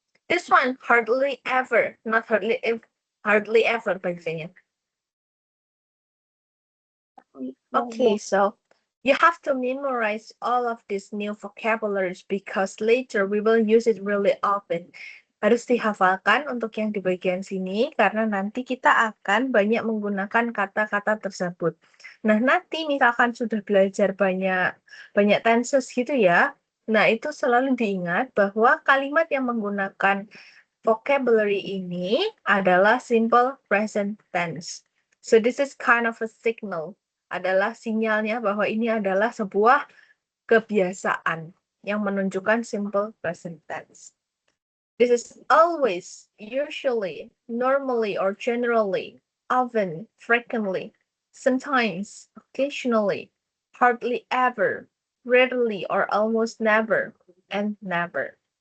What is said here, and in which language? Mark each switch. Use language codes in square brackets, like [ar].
[en] This one, hardly ever, not hardly ever bacanya. Hardly Okay, never. so You have to memorize all of these new vocabularies because later we will use it really often. [id] Harus dihafalkan untuk yang di bagian sini karena nanti kita akan banyak menggunakan kata-kata tersebut. Nah, nanti misalkan sudah belajar banyak tenses gitu ya. Nah, itu selalu diingat bahwa kalimat yang menggunakan vocabulary ini adalah simple present tense. [en] So this is kind of a signal, [id] adalah sinyalnya bahwa ini adalah sebuah kebiasaan yang menunjukkan simple present tense. [en] This is always, usually, normally or generally, often, frequently, sometimes, occasionally, hardly ever, rarely or almost never, and never.